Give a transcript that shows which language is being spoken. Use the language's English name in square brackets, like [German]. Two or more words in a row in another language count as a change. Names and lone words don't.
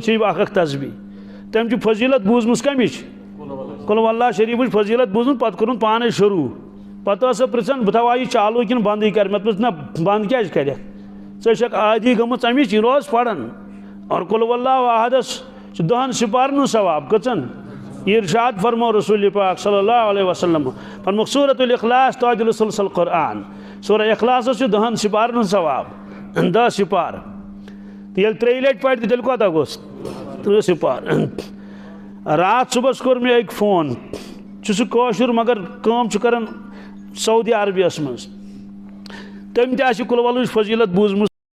[Kashmiri] شریٖف اکھ تسبیح تٔمۍ چھِ فضیٖلت بوٗزمٕژ کمِچ قل واللہ شریٖفٕچ فضیٖلت بوٗزمٕژ پتہٕ کوٚرُن پانے شروٗع پتہٕ ٲس سۄ پرژھان بہٕ تھاوا یہِ چالوٗ کِنہٕ بندٕے کر مےٚ دوٚپُس نہ بنٛد کیازِ کرکھ ژٕ چھکھ عادی گٔمٕژ امِچ یہِ روز پران اور قل واللہ احدس چھُ 10 سِپارن ہُنٛد ثواب کٔژن یہ ارشاد فرمو رسول پاک [Arabic] صلی اللہ علیہ وسلم [Kashmiri] فرموک سورۃ الاخلاص تاج سلسل قرآن سورہ اخلاص 10 سپارن ہُنٛد ثواب 10 سپار تو ییٚلہِ 3 لٹہِ پرِ تیٚلہِ کوتاہ گوٚژھ 30 سپار رات صبحس کوٚر مےٚ أکۍ فون چھُ سُہ کٲشُر مگر کٲم چھُ کران سعودی عربیہس منٛز تٔمۍ تہِ آسہِ قل واللہٕچ فضیٖلت بوٗزمٕژ